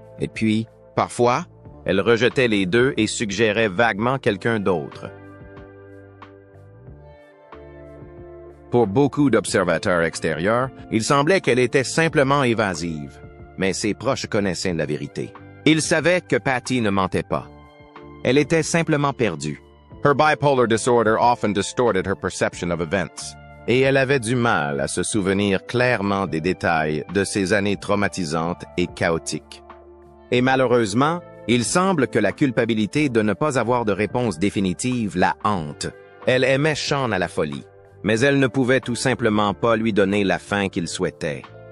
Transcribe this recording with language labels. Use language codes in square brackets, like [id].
[fr] Et puis, parfois, elle rejetait les deux et suggérait vaguement quelqu'un d'autre. Pour beaucoup d'observateurs extérieurs, il semblait qu'elle était simplement évasive, mais ses proches connaissaient la vérité. Ils savaient que Patty ne mentait pas. Elle était simplement perdue. [en] Her bipolar disorder often distorted her perception of events. [fr] Et elle avait du mal à se souvenir clairement des détails de ces années traumatisantes et chaotiques. Et malheureusement, il semble que la culpabilité de ne pas avoir de réponse définitive la hante. Elle aimait Sean à la folie, mais elle ne pouvait tout simplement pas lui donner la fin qu'il souhaitait.